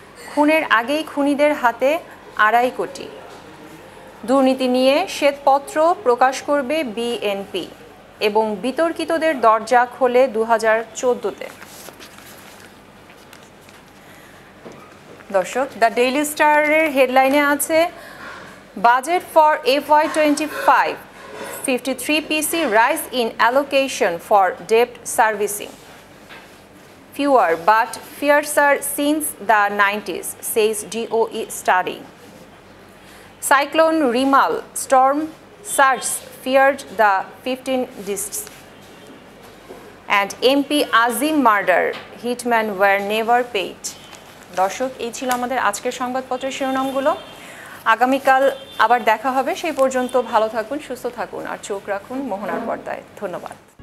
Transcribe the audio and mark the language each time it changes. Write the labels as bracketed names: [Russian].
[Bangla] খুনের আগেই খুনিদের হাতে ২.৫ কোটি। দুর্নীতি নিয়ে শ্বেতপত্র প্রকাশ করবে বিএনপি এবং বিতর্কিতদের দরজা খোলে ২০১৪-তে। দর্শক, দ্য ডেইলি স্টারের হেডলাইনে আছে [English] Budget for FY25, 53 PC rise in allocation for debt servicing. Fewer but fiercer since the 90s, says DOE study. Cyclone Rimal storm surge feared the 15 discs. And MP Azim murder, hitmen were never paid. [Bangla] দর্শক, এই ছিল আমাদের আজকের সংবাদপত্রের শিরোনামগুলো। আগামীকাল আবার দেখা হবে, সেই পর্যন্ত ভালো থাকুন, সুস্থ থাকুন আর চোখ রাখুন মোহনার পর্দায়। ধন্যবাদ।